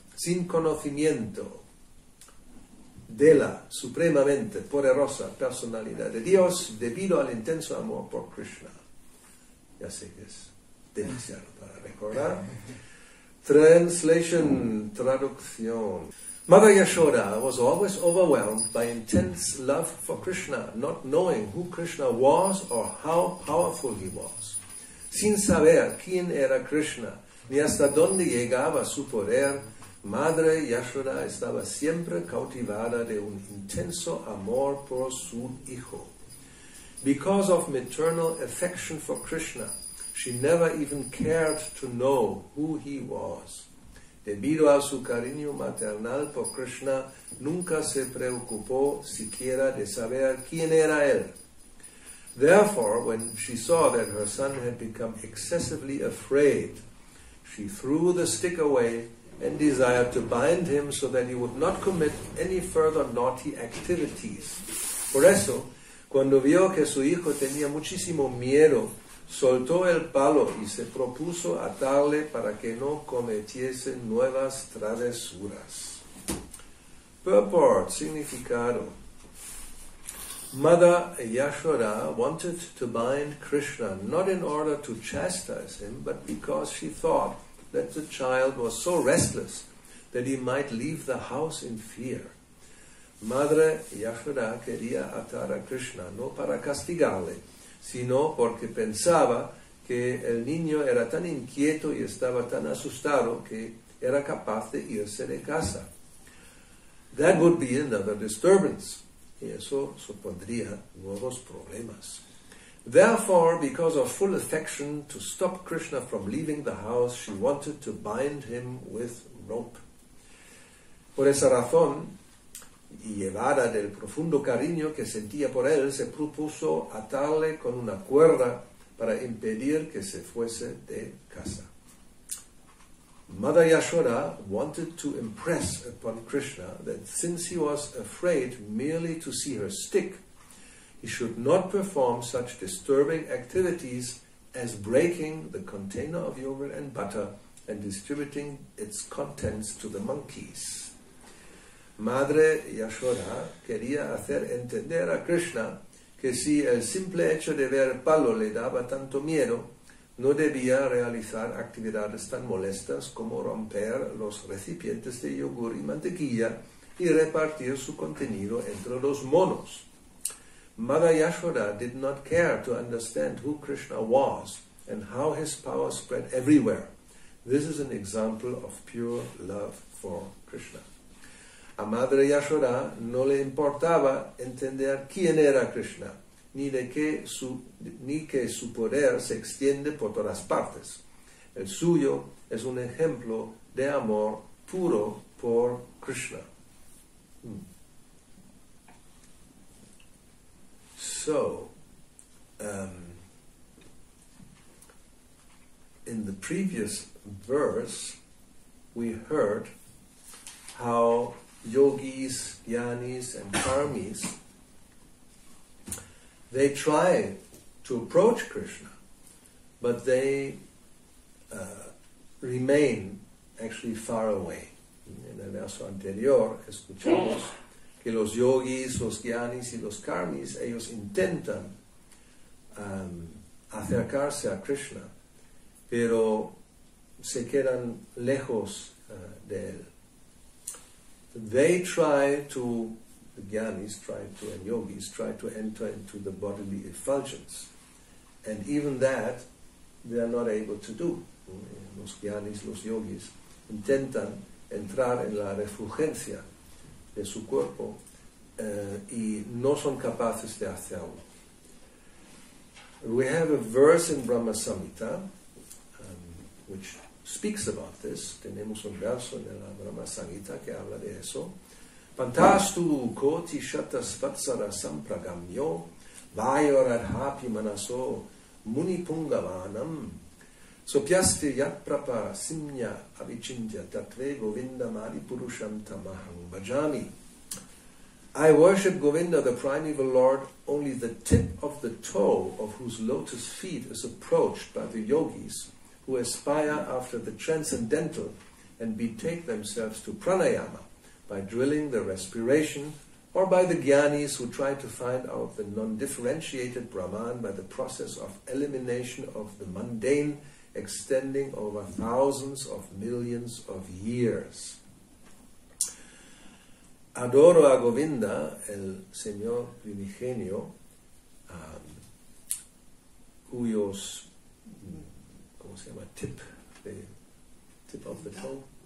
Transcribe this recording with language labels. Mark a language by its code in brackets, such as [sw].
[es] Sin conocimiento de la supremamente poderosa personalidad de Dios debido al intenso amor por Krishna. Ya sé que es demasiado para recordar. [en] Translation, [es] traducción. [en] Mother Yashoda was always overwhelmed by intense love for Krishna, not knowing who Krishna was or how powerful he was. [es] Sin saber quién era Krishna, ni hasta dónde llegaba su poder, Madre Yashoda estaba siempre cautivada de un intenso amor por su hijo. [en] Because of maternal affection for Krishna, she never even cared to know who he was. [es] Debido a su cariño maternal por Krishna, nunca se preocupó siquiera de saber quién era él. [en] Therefore, when she saw that her son had become excessively afraid, she threw the stick away and desired to bind him so that he would not commit any further naughty activities. [es] Por eso, Cuando vio que su hijo tenía muchísimo miedo, soltó el palo y se propuso atarle para que no cometiese nuevas travesuras. [en] Purport, [es] significado. [en] Mother Yashoda wanted to bind Krishna not in order to chastise him, but because she thought that the child was so restless that he might leave the house in fear. [es] Madre Yashoda quería atar a Krishna no para castigarle, sino porque pensaba que el niño era tan inquieto y estaba tan asustado que era capaz de irse de casa. [en] That would be another disturbance. [es] Y eso supondría nuevos problemas. [en] Therefore, because of full affection, to stop Krishna from leaving the house, she wanted to bind him with rope. [es] Por esa razón, y llevada del profundo cariño que sentía por él, se propuso atarle con una cuerda para impedir que se fuese de casa. [en] Mother Yashoda wanted to impress upon Krishna that since he was afraid merely to see her stick, he should not perform such disturbing activities as breaking the container of yogurt and butter and distributing its contents to the monkeys. [es] Madre Yashoda quería hacer entender a Krishna que si el simple hecho de ver el palo le daba tanto miedo, no debía realizar actividades tan molestas como romper los recipientes de yogur y mantequilla y repartir su contenido entre los monos. [en] Mother Yashoda did not care to understand who Krishna was and how his power spread everywhere. This is an example of pure love for Krishna. [es] A Madre Yashoda no le importaba entender quién era Krishna, ni que su poder se extiende por todas partes. El suyo es un ejemplo de amor puro por Krishna. [en] So, in the previous verse, we heard how yogis, jnanis, and karmis, they try to approach Krishna, but they remain actually far away. [es] En el verso anterior escuchamos que los yogis, los jnanis y los karmis, ellos intentan acercarse a Krishna, pero se quedan lejos de él. [en] They try to, the jnanis try to, and yogis try to enter into the bodily effulgence. And even that, they are not able to do. [es] Los jnanis, los yogis, intentan entrar en la refulgencia de su cuerpo y no son capaces de hacerlo. [en] We have a verse in Brahma Samhita which speaks about this. [es] Tenemos un verso en la Brahma Samhita que habla de eso. [sa] Pantastu koti shatas vatsara sampragamyo vayoradhapi manaso munipungavanam sopyaste yatprapa simnya avichintya tatve govinda madi purusham tamaham bhajami. [en] I worship Govinda, the primeval Lord, only the tip of the toe of whose lotus feet is approached by the yogis who aspire after the transcendental and betake themselves to pranayama by drilling the respiration, or by the jnanis who try to find out the non-differentiated Brahman by the process of elimination of the mundane extending over thousands of millions of years. [es] Adoro a Govinda, el Señor primigenio, cuyos, ¿cómo se llama? [en] Tip of the toe.